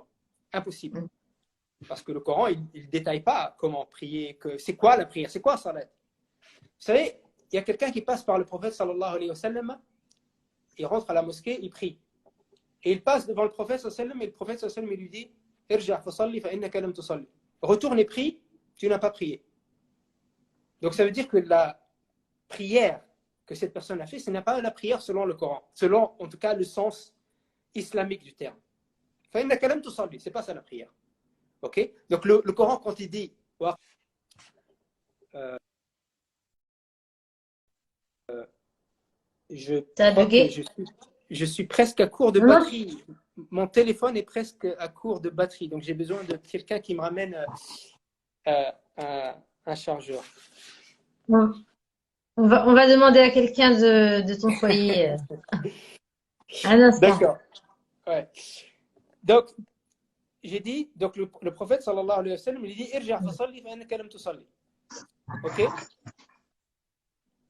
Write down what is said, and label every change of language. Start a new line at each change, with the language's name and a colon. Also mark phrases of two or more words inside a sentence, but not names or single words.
French: Impossible. Parce que le Coran, il ne détaille pas comment prier, c'est quoi la prière, c'est quoi salat. Vous savez, il y a quelqu'un qui passe par le prophète
Arabic: صلى الله عليه وسلم,
French: il rentre à la mosquée, il prie. Et il passe devant le prophète
Arabic: صلى الله عليه وسلم
French: et le prophète
Arabic: صلى الله عليه وسلم
French: lui dit
Arabic: ارجع فصل فإنك لم تصل.
French: Retourne et prie, tu n'as pas prié. Donc ça veut dire que la prière que cette personne a fait, ce n'est pas la prière selon le Coran, selon en tout cas le sens islamique du terme.
Arabic: فإنك لم تصل,
French: c'est pas ça la prière. Ok? Donc le Coran quand il dit je suis presque à court de batterie. Mon téléphone est presque à court de batterie. Donc, j'ai besoin de quelqu'un qui me ramène un chargeur. On va demander à quelqu'un de ton foyer. Un instant. D'accord. Ouais. Donc, j'ai dit, donc le prophète
Arabic: صلى الله عليه وسلم,
French: il dit
Arabic: ارجع فصل فإنك لم تصل.
French: Ok?